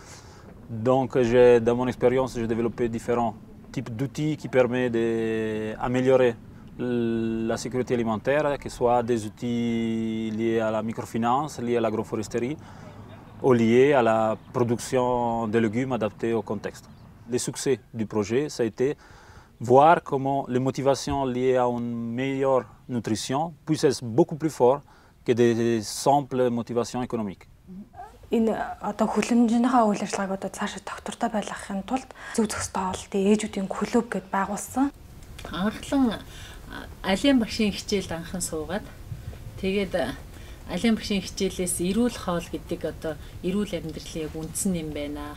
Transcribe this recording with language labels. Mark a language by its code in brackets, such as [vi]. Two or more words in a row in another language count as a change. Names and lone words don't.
[fr] Donc dans mon expérience, j'ai développé différents types d'outils qui permettent d'améliorer la sécurité alimentaire, que ce soit des outils liés à la microfinance, liés à l'agroforesterie, ou liés à la production de légumes adaptés au contexte. Le succès du projet, ça a été voir comment les motivations liées à une meilleure nutrition puissent être beaucoup plus fortes que des simples motivations économiques. [mn] Энэ одоо хүлэмжийнхаа үйл ажиллагааг одоо цаашаа тогтвортой байлгахын тулд зөв зөвхөстэй хоолтын ээжүүдийн клуб гэдээ байгуулсан. Анхлан алийн багшийн хичээлд анхан суугаад тэгээд алийн багшийн хичээлээс эрүүл хоол гэдэг одоо эрүүл амьдралын яг үндсэн юм байна.